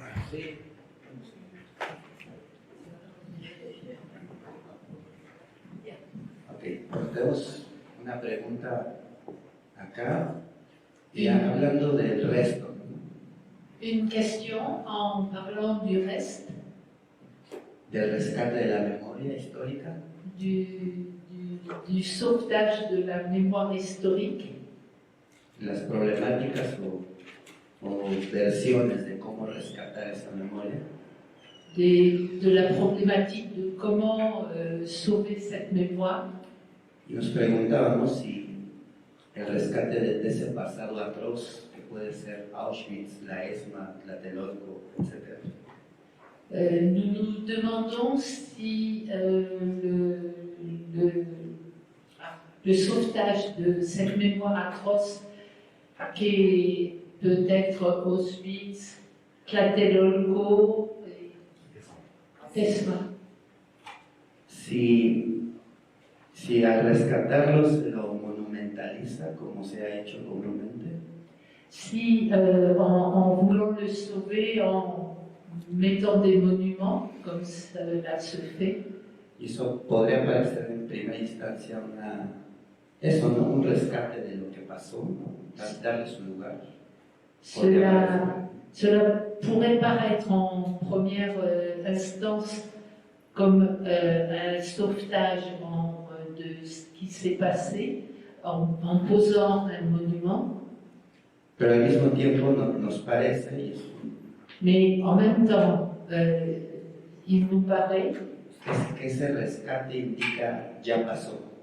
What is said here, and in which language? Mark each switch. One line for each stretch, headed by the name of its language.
Spanish: Sí. Ok, pues tenemos una pregunta acá, ya hablando del resto.
French: Une question en parlant du reste,
Spanish: Del rescate de la memoria histórica.
French: du sauvetage de la mémoire historique,
Spanish: Las problemáticas o versiones de cómo rescatar esa memoria.
French: de la problématique de comment sauver cette mémoire.
Spanish: Y nos preguntábamos si el rescate de ese pasado atroz, que puede ser Auschwitz, la ESMA, Tlatelolco, etc.
French: Nous nous demandons si le sauvetage de cette mémoire atroce qui peut être Auschwitz, Tlatelolco, ESMA.
Spanish: Si al rescatarlos lo monumentaliza como se ha hecho comúnmente.
French: Si en voulant le sauver, en mettant des monuments, comme cela se fait,
Spanish: Y eso podría parecer en primera instancia un rescate de lo que pasó, ¿no? Darle su lugar.
French: cela pourrait paraître en première instance comme un sauvetage de ce qui s'est passé en posant un monument,
Spanish: Pero al mismo tiempo nos parece, y es
French: mais en même temps, il nous paraît
Spanish: que ese rescate indica ya pasó.